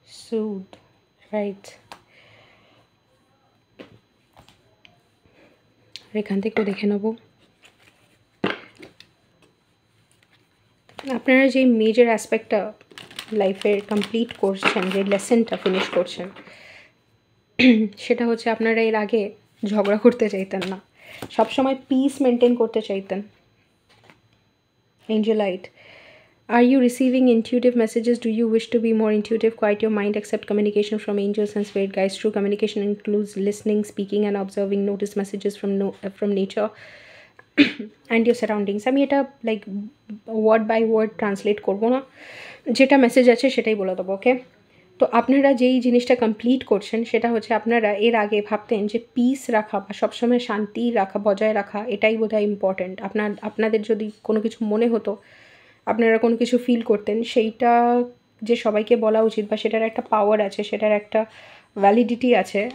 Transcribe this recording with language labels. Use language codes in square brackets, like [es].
[en] soothe, right, [bn] আর এখান থেকেও দেখে নেব আপনারা যে মেজর অ্যাসপেক্টটা লাইফের কমপ্লিট করছেন, যে লেসনটা ফিনিশ করছেন, সেটা হচ্ছে আপনারা এর আগে ঝগড়া করতে চাইতেন না, সবসময় পিস মেনটেন করতে চাইতেন। [en] Angelite, are you receiving intuitive messages? Do you wish to be more intuitive? Quiet your mind, accept communication from angels and spirit guides. True communication includes listening, speaking and observing. Notice messages from nature and your surroundings. [bn] আমি এটা [en] like word by word translate [bn] করবো না, যেটা message আছে সেটাই বলে দেবো। ওকে, তো আপনারা যেই জিনিসটা কমপ্লিট করছেন সেটা হচ্ছে আপনারা এর আগে ভাবতেন যে পিস রাখা বা সবসময় শান্তি রাখা, বজায় রাখা, এটাই বোধহয় ইম্পর্ট্যান্ট। আপনাদের যদি কোনো কিছু মনে হতো, আপনারা কোনো কিছু ফিল করতেন, সেইটা যে সবাইকে বলা উচিত বা সেটার একটা পাওয়ার আছে, সেটার একটা ভ্যালিডিটি আছে।